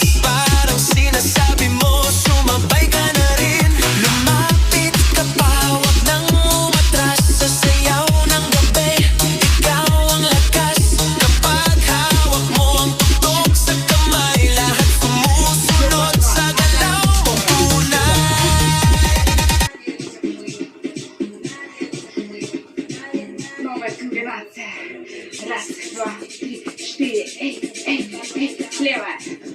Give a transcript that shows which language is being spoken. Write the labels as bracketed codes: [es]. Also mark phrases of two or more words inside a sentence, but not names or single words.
[tl] Parang sinasabi mo, sumabay ka na rin. Lumapit ka pa, wag nang umatras. Sa sayaw ng gabi, ikaw ang lakas. Kapag hawak mo ang tuktok sa kamay, lahat sumusunod sa galaw mo tunay. [ru] Новая комбинация. Раз, два, три, четыре. Эй, эй, эй, слева.